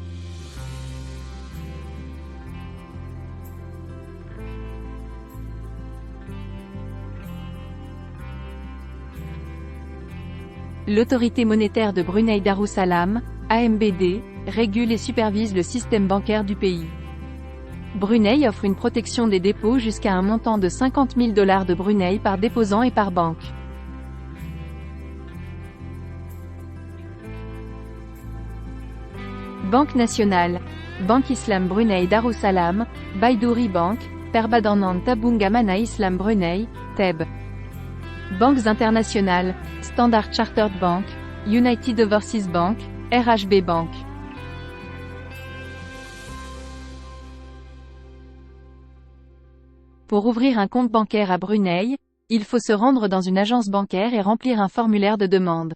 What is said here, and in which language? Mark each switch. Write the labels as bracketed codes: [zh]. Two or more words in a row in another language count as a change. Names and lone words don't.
[fr] L'autorité monétaire de Brunei Darussalam, AMBD, régule et supervise le système bancaire du pays. Brunei offre une protection des dépôts jusqu'à un montant de $50 000 de Brunei par déposant et par banque. Banque nationale, Banque Islam Brunei Darussalam, Baidouri Bank, Perbadanan Tabung Amanah Islam Brunei, TEB. Banques internationales, Standard Chartered Bank, United Overseas Bank, RHB Bank. Pour ouvrir un compte bancaire à Brunei, il faut se rendre dans une agence bancaire et remplir un formulaire de demande.